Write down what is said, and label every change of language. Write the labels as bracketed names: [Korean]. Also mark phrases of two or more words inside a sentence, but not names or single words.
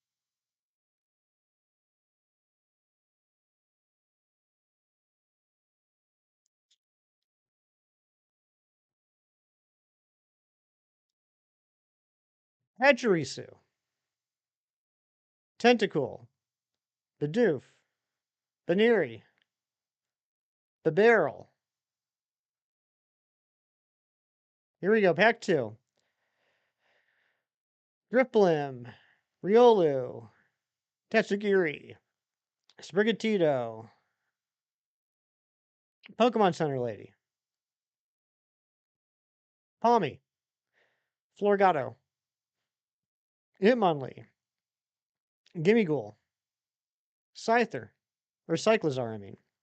[English] Pachirisu, Tentacool, Bidoof, Baneri, Barrel. Here we go, pack 2. Drifblim, Riolu, Tatsugiri, Sprigatito, Pokemon Center Lady, Palmy, Florgato, Hitmonlee, Gimmighoul, Scyther, or Cyclizar, I mean,